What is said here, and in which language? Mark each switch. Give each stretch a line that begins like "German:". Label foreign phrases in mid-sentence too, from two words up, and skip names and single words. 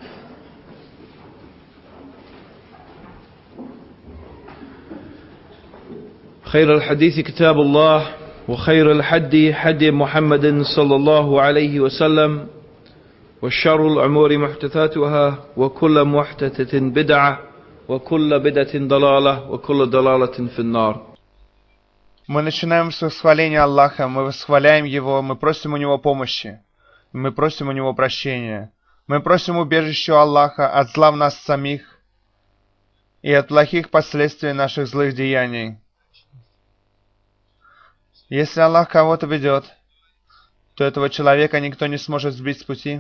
Arabic: خير الحديث كتاب الله وخير الحدي حدي محمد صلى الله عليه وسلم وشر الأمور محدثاتها وكل محدثة بدعة وكل بدعة ضلالة وكل ضلالة في النار.
Russian: Мы начинаем с восхваления Аллаха, мы восхваляем Его, мы просим у Него помощи, мы просим у Него прощения, мы просим убежища у Аллаха от зла в нас самих и от плохих последствий наших злых деяний. Если Аллах кого-то ведет, то этого человека никто не сможет сбить с пути.